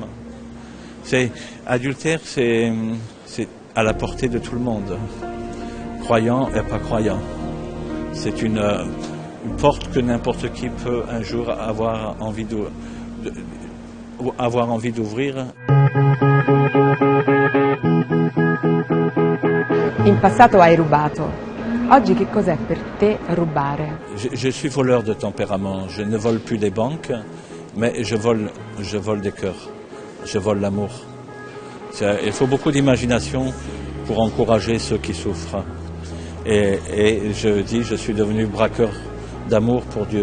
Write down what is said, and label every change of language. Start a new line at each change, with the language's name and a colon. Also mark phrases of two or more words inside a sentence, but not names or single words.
French: Adultère, c'est à la portée de tout le monde, croyant et pas croyant. C'est une porte que n'importe qui peut un jour avoir envie d'ouvrir.
Italian: In passato hai rubato. Oggi che cos'è per te rubare?
French: Je suis voleur de tempérament. Je ne vole plus des banques, mais je vole des cœurs. Je vole l'amour. Il faut beaucoup d'imagination pour encourager ceux qui souffrent. Et je dis, je suis devenu braqueur d'amour pour Dieu.